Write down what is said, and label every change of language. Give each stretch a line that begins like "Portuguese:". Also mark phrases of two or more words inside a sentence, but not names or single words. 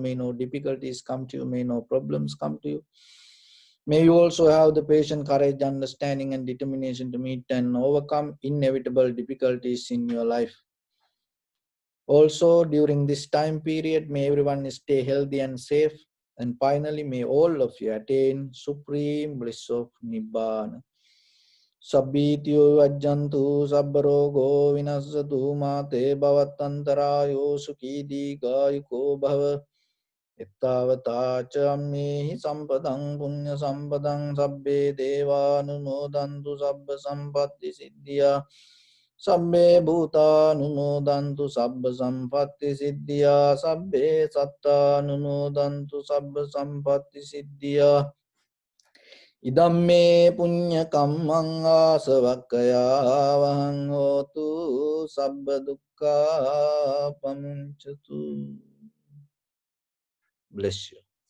English: May no difficulties come to you. May no problems come to you. May you also have the patience, courage, understanding and determination to meet and overcome inevitable difficulties in your life. Also, during this time period, may everyone stay healthy and safe. And finally, may all of you attain supreme bliss of Nibbana.
Pali: Sabbityo ajjantu sabbarogo vinasatu mate bhavatantarayo sukhi digayuko bhava. Ittavata cha ammehi sampadang punya sampadang sabbe devanumodantu sabba sampatti siddhya. Sabbe bhutanumodantu sabba sampatti siddhya. Sabbe sattanumodantu sabba sampatti siddhya. Idamme punya kammang asavakkaya vahang hotu sabba dukkha pamuncatu.
English: Bless you.